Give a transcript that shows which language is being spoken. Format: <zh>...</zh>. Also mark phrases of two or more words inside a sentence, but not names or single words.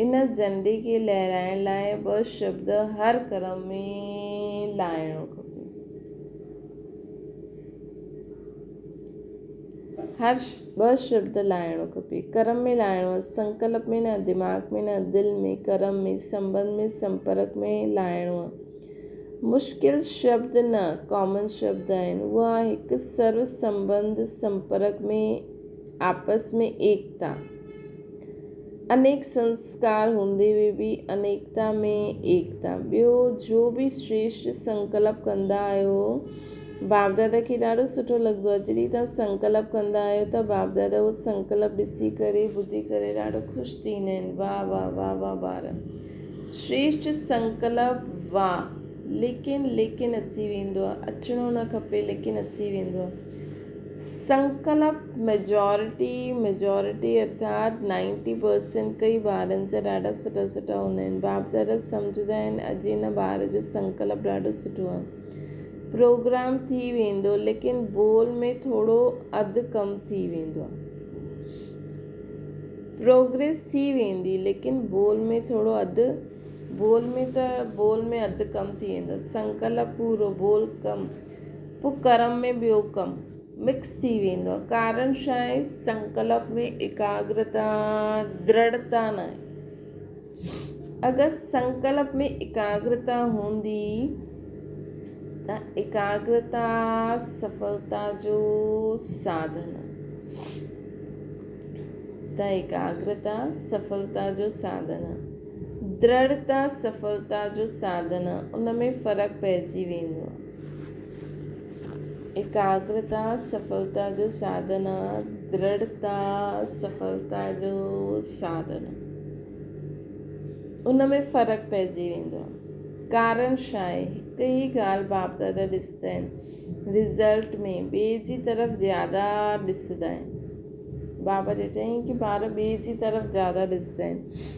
<sd>इन झंडे खे लहराइण लाइ ॿ शब्द हर कर्म में लाइणो खपे। हर ॿ शब्द लाइणो खपे। कर्म में लाइणो आहे, संकल्प में न, दिमाग़ में न, दिलि में, कर्म में, संबंध में, संपर्क में लाइणो आहे। मुश्किल शब्द न, कॉमन शब्द आहिनि। उहा हिकु सर्व संबंध, संपर्क में, आपस में एकता। अनेक संस्कार हूंदे हुए बि अनेकता में एकता। ॿियो जो बि श्रेष्ठ संकल्प कंदा आहियो, बाप दादा खे ॾाढो सुठो लॻंदो आहे। जॾहिं तव्हां संकल्प कंदा आहियो त बाप दादा उहो संकल्प ॾिसी करे, ॿुधी करे ॾाढो ख़ुशि थींदा आहिनि। वाह वाह वाह वाह ॿार, श्रेष्ठ संकल्प, वाह। लेकिन अची वेंदो आहे, अचिणो न खपे लेकिन अची वेंदो आहे। संकल्प मेजॉरिटी अर्थात 90% कई ॿारनि जा ॾाढा सुठा सुठा हूंदा आहिनि। बाप दादा सम्झंदा आहिनि अॼु हिन ॿार जो संकल्प ॾाढो सुठो आहे। प्रोग्राम थी वेंदो लेकिन बोल में थोरो अधु कमु थी वेंदो आहे। प्रोग्रेस थी वेंदी लेकिन बोल में अधु कमु थी वेंदो। संकल्प पूरो, बोल कमु, पोइ कर्म में ॿियो कमु मिक्स थी वेंदो आहे। कारण छा आहे? संकल्प में एकाग्रता, दृढ़ता न आहे। अगरि संकल्प में एकाग्रता हूंदी त एकाग्रता सफलता जो साधन आहे। दृढ़ता सफलता जो साधन आहे। उन में फ़र्क़ु पइजी वेंदो आहे। एकाग्रता सफलता जो साधन आहे, दृढ़ता सफलता जो साधन आहे। उन में फ़र्क़ु पइजी वेंदो आहे। कारण छा आहे? हिकु ई ॻाल्हि बाप दादा ॾिसंदा आहिनि, रिज़ल्ट में ॿिए जी तरफ़ ज़्यादा ॾिसंदा आहिनि। बाबा ॾिठईं कि ॿार ॿिए जी तरफ़ ज़्यादा ॾिसंदा आहिनि।</sd>